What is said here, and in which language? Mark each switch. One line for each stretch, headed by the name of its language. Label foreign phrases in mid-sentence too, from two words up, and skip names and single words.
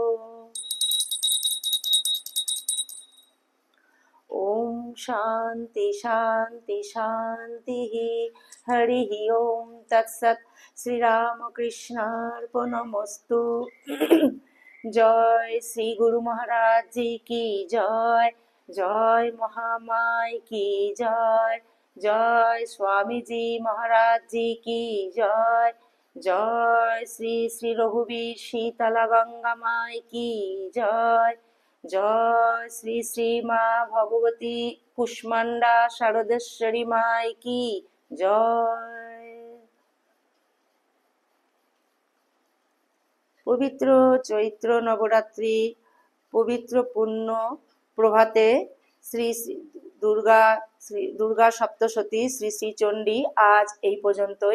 Sanskrit: ओम शांति शांति शांति हरि ओम तत्सत श्री राम कृष्णार्पणमस्तु।
Hindi: जय श्री गुरु महाराज जी की जय। जय महामाई की जय। जय स्वामी जी महाराज जी की जय। जय श्री श्री रघुवीर शीतला गंगा माई की जय। जय श्री श्री माँ भगवती कुष्मांडा शारदेश्वरी माई की जय।
Bangla: পবিত্র চৈত্র নবরাত্রি পবিত্র পূর্ণ প্রভাতে শ্রী দুর্গা সপ্তশতী শ্রী শ্রী চণ্ডী আজ এই পর্যন্তই।